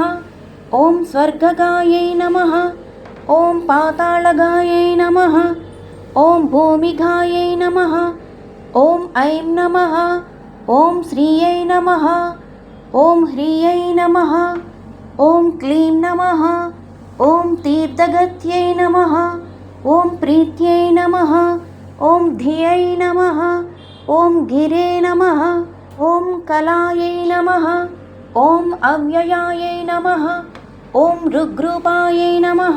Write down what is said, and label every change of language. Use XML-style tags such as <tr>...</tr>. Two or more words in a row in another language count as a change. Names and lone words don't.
<sa>ఓం స్వర్గగాయై నమః. ఓం పాతాళగాయై నమః. ఓం భూమిగాయై నమః. ఓం ఐం నమః. ఓం శ్రీయై నమః. ఓం హ్రీయై నమః. ఓం క్లీం నమః. ॐ तीर्थगत्यै नमः। ॐ प्रीत्यै नमः। ॐ धियै नमः। ॐ गिरे नमः। ॐ कलायै नमः। ॐ अव्ययायै नमः। ॐ ऋग्रूपायै नमः।</sa>